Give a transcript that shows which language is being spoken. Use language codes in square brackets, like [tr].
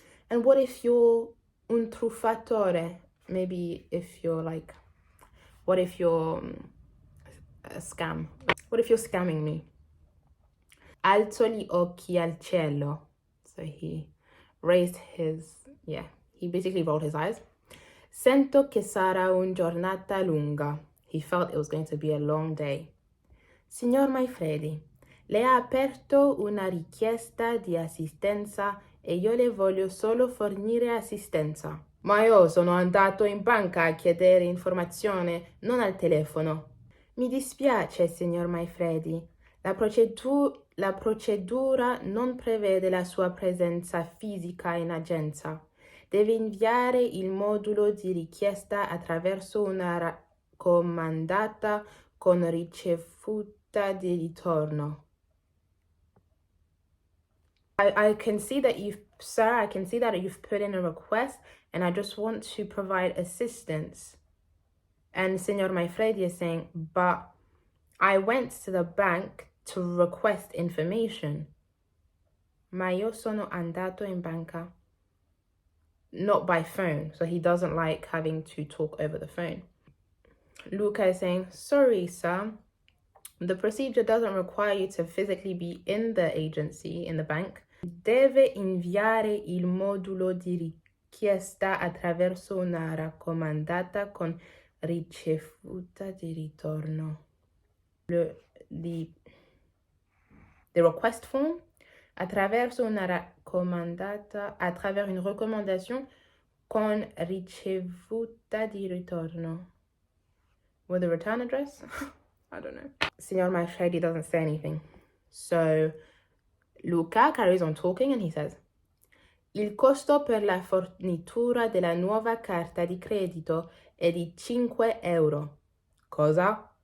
[en] And what if you're un truffatore? Maybe if you're like, what if you're a scam? What if you're scamming me? [it] Alzo gli occhi al cielo. [en] So he raised he basically rolled his eyes. [it] Sento che sarà una giornata lunga. [en] He felt it was going to be a long day. [it] Signor Manfredi, le ha aperto una richiesta di assistenza e io le voglio solo fornire assistenza. Ma io sono andato in banca a chiedere informazione, non al telefono. Mi dispiace, signor Manfredi. La procedura non prevede la sua presenza fisica in agenza. Deve inviare il modulo di richiesta attraverso una raccomandata con ricevuta di ritorno. [en] I can see that you've put in a request and I just want to provide assistance. And Signor Manfredi is saying, but I went to the bank to request information. [it] Ma io sono andato in banca. [en] Not by phone, so he doesn't like having to talk over the phone. Luca is saying, sorry, sir. The procedure doesn't require you to physically be in the agency, in the bank. [it] Deve inviare il modulo di richiesta attraverso una raccomandata con ricevuta di ritorno. [en] The request form [it] attraverso una raccomandata, [fr] à travers une recommandation [it] con ricevuta di ritorno. [en] With the return address? I don't know. Signor Manfredi doesn't say anything. So Luca carries on talking and he says, [it] il costo per la fornitura della nuova carta di credito è di 5 euro. Cosa?